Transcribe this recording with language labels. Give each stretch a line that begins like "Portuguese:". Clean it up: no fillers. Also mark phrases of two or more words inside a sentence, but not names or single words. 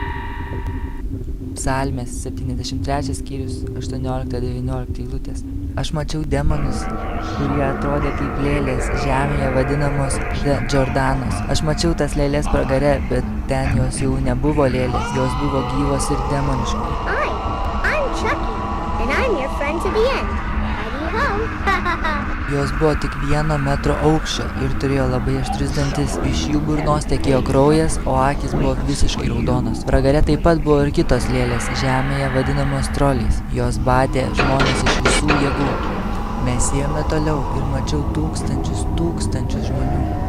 Lithuanian: Psalmės 73 skyrius 18-19 eilutės. Aš mačiau demonus, kurie atrodė kaip lėlės žemėje vadinamos Džordanos. Aš mačiau tas lėlės pragare, bet ten jos jau nebuvo lėlės, jos buvo gyvos ir demoniškos.
English: I'm Chucky, and I'm your friend to the end.
Lithuanian: Jos buvo tik 1 metro aukščio ir turėjo labai aštrius dantis. Iš jų burnos tekėjo kraujas, o akys buvo visiškai raudonos. Pragare taip pat buvo ir kitos lėlės, žemėje vadinamos troliais. Jos badė žmonės iš visų jėgų. Mes ėjome toliau ir mačiau tūkstančius žmonių.